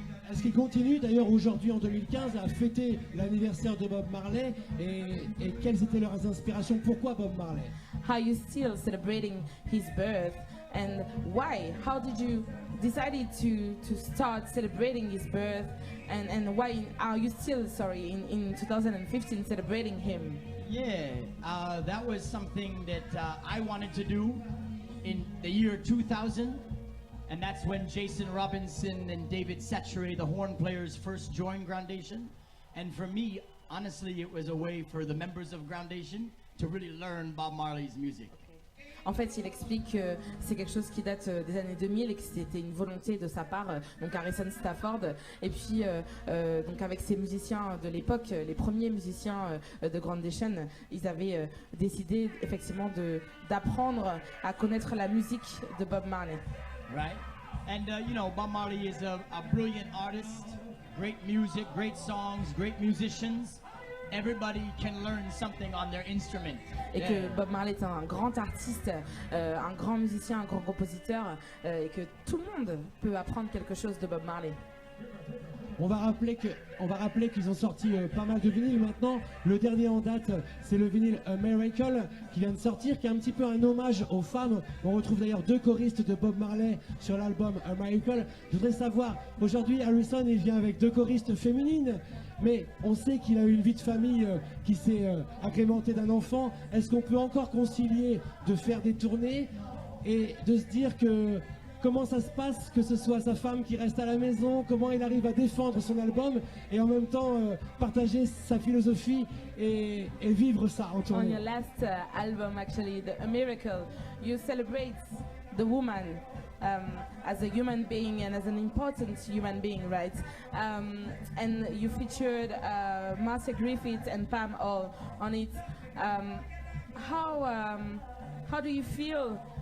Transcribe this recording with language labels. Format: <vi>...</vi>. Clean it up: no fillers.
<fr>Est-ce qu'il continue d'ailleurs aujourd'hui en 2015 à fêter l'anniversaire de Bob Marley et quelles étaient leurs inspirations? Pourquoi Bob Marley?</fr> <en>How you still celebrating his birth and why? How did you decided to start celebrating his birth and why are you still in 2015 celebrating him? Yeah, that was something that I wanted to do in the year 2000. And that's when Jason Robinson and David Satchery, the horn players, first joined Groundation. And for me, honestly, it was a way for the members of Groundation to really learn Bob Marley's music.</en> <fr>En fait, il explique que c'est quelque chose qui date des années 2000 et que c'était une volonté de sa part, donc Harrison Stafford. Et puis, donc avec ces musiciens de l'époque, les premiers musiciens de Groundation, ils avaient décidé effectivement d'apprendre à connaître la musique de Bob Marley.</fr> <en>Right? And you know, Bob Marley is a brilliant artist, great music, great songs, great musicians. Everybody can learn something on their instrument.</en> <fr>Et que Bob Marley est un grand artiste, un grand musicien, un grand compositeur, et que tout le monde peut apprendre quelque chose de Bob Marley. On va rappeler qu'ils ont sorti pas mal de vinyles maintenant. Le dernier en date, c'est le vinyle A Miracle qui vient de sortir, qui est un petit peu un hommage aux femmes. On retrouve d'ailleurs 2 choristes de Bob Marley sur l'album A Miracle. Je voudrais savoir, aujourd'hui Harrison il vient avec 2 choristes féminines, mais on sait qu'il a eu une vie de famille qui s'est agrémentée d'un enfant. Est-ce qu'on peut encore concilier de faire des tournées et de se dire que comment ça se passe, que ce soit sa femme qui reste à la maison, comment il arrive à défendre son album et en même temps partager sa philosophie et vivre ça en tournée.</fr> <en>On your last album, actually, A Miracle, you celebrate the woman as a human being and as an important human being, right? And you featured Marcia Griffith and Pam Hall on it. How do you feel</en>